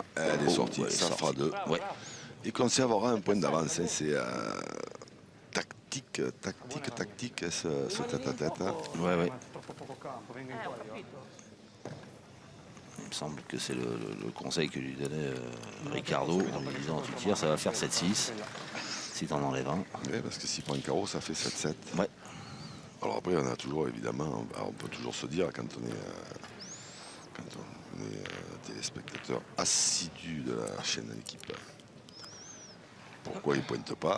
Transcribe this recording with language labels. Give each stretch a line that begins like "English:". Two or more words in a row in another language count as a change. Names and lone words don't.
French: Elle est sortie, elle est ça fera sortie. 2. Bravo, Ouais. bravo. Il conservera un point d'avance. Hein. C'est tactique, ce tête-à-tête. Hein. Ouais, ouais.
Italian: Troppo poco campo, vengo in Ho qua io. capito.
French: Il me semble que c'est le conseil que lui donnait Ricardo en lui disant tu tires, ça va faire 7-6 si t'en enlèves un. Oui, parce que s'il prend un carreau, ça fait 7-7. Ouais. Alors après, on a toujours, évidemment, on peut toujours se dire, quand on est, téléspectateur assidu de la chaîne de l'équipe, pourquoi il ne pointe pas?